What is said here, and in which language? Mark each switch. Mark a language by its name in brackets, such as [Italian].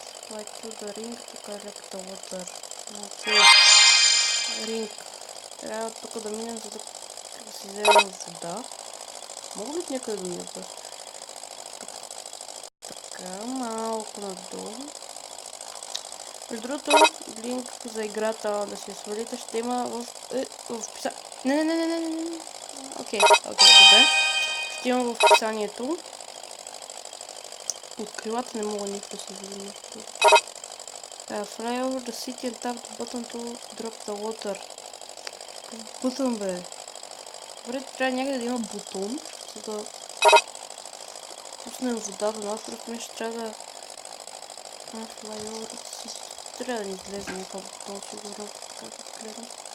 [English] Fly to the ring to collect the water. [Bulgarian] Окей. Ринг. Трябва тук да минем, за да си вземем вода. Мога ли някъде да минем? Така, малко надолу. Между другото, линк за играта да си свалите ще има в описанието. Не. Окей, добре. Ще има в описанието. От крилата не мога никакво да се видим. [English] Fly over the city and tap the button to drop the water. [Bulgarian] Какъв бутон бе? Добре, трябва някъде да има бутон, за да пуснем водата, но аз просто мисля, че трябва да... [English] Fly over the city. [Bulgarian] Трябва да ни излезе някакъв бутон, сигурно, така да гледам.